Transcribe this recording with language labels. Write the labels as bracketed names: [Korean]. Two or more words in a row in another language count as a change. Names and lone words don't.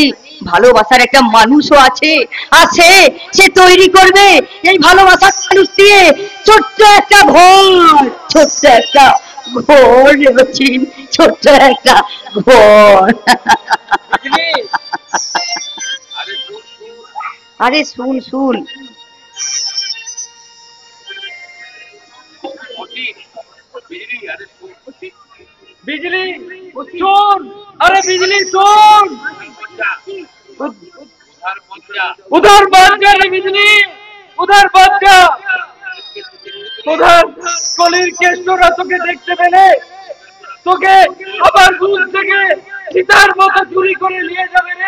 [Bangla] ভালোবাসার একটা মানুষও আছে, আছে, সে তৈরি করবে এই ভালোবাসার মানুষ দিয়ে ছোট্ট একটা ঘর, ছোট্ট একটা ঘর, ছোট্ট একটা ঘর। আরে শুন শুন, [Hindi] बिजली सुन, अरे बिजली सुन, उधर बच जा रे बिजली, उधर बच जा, उधर [Bangla] কলির কেষ্টরা তোকে দেখতে পেলে তোকে আবার দূর থেকে চিতার মতো চুরি করে নিয়ে যাবে রে।